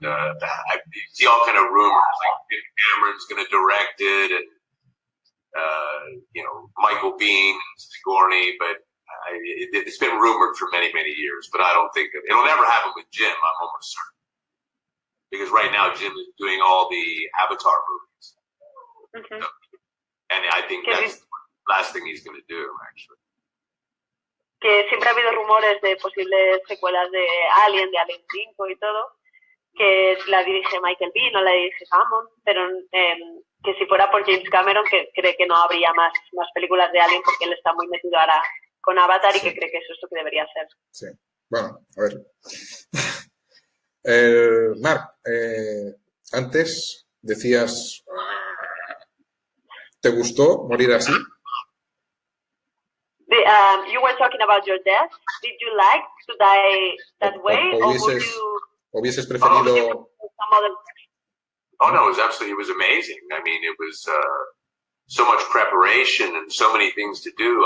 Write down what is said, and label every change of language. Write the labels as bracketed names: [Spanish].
[English] I see all kind of rumors, like Cameron's going to direct it, and you know, Michael Biehn, Sigourney, but it's been rumored for many years. But I don't think it'll never happen with Jim. I'm almost certain, because right now Jim is doing all the Avatar movies, so, and I think that's the last thing he's going to do, actually. [Spanish] Que siempre ha habido rumores de posibles secuelas de Alien 5 y todo, que la dirige Michael Biehn o la dirige Hammond, pero que si fuera por James Cameron, que cree que no habría más películas de Alien porque él está muy metido ahora con Avatar y que cree que eso es lo que debería ser. Sí, bueno, a ver. Marc, antes decías, ¿te gustó morir así? [English] You were talking about your death. Did you like to die that way, [Spanish] o hubieses preferido? [English] Oh no, it was amazing. I mean, it was so much preparation and so many things to do.